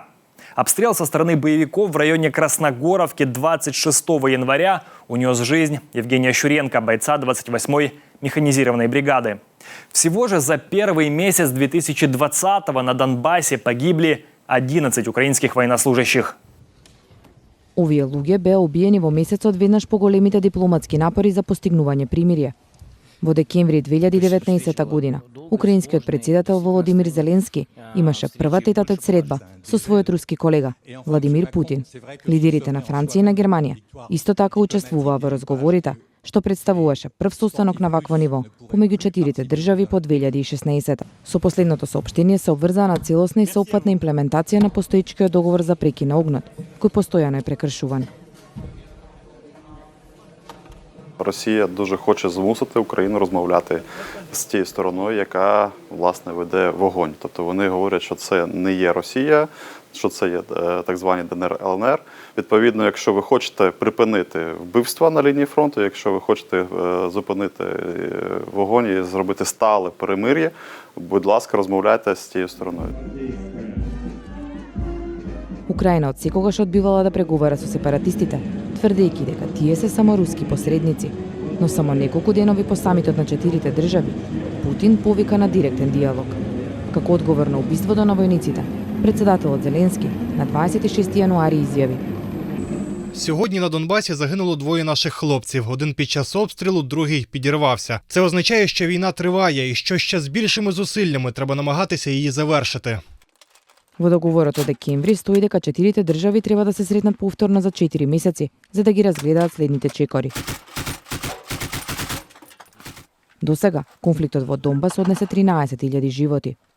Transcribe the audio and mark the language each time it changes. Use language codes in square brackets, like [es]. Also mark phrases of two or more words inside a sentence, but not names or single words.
[ru] Обстрел со стороны боевиков в районе Красногоровки 26 января унес жизнь Евгения Щуренко, бойца 28-й механизированной бригады. Всего же за первый месяц 2020-го на Донбассе погибли 11 украинских военнослужащих. [mk] Овие луѓе беа убиени во месецот веднаш по големите дипломатски напори за постигнување примирие. Во декември 2019 година, украинскиот председател Володимир Зеленски имаше прва тет-а-тет средба со својот руски колега Владимир Путин. Лидерите на Франција и на Германија исто така учествуваа во разговорите, што представуваше прв состанок на вакво ниво помеѓу четирите држави по 2016. Со последното соопштение се обврзаа на целосна и соопфатна имплементација на постоечкиот договор за прекин на огнот, кој постојано е прекршуван. [uk] Росія дуже хоче змусити Україну розмовляти з тією стороною, яка, власне, веде вогонь. Тобто вони говорять, що це не є Росія, що це є так звані ДНР, ЛНР. Відповідно, якщо ви хочете припинити вбивства на лінії фронту, якщо ви хочете зупинити вогонь і зробити стале перемир'я, будь ласка, розмовляйте з тією стороною. [mk] Украина од секогаш одбивала да преговара со сепаратистите, тврдејќи дека тие се само руски посредници. Но само неколку денови по самитот на четирите држави, Путин повика на директен диалог. Како одговор на убиството на војниците, председателот Зеленски на 26 јануари изјави: [uk] Сьогодні на Донбасі загинуло двоє наших хлопців. Один під час обстрілу, другий підірвався. Це означає, що війна триває і що ще з більшими зусиллями треба намагатися її завершити. [mk] Во договорот од декември стои дека четирите држави треба да се сретнат повторно за 4 месеци, за да ги разгледаат следните чекори. До сега, конфликтот во Донбас однесе 13.000 животи.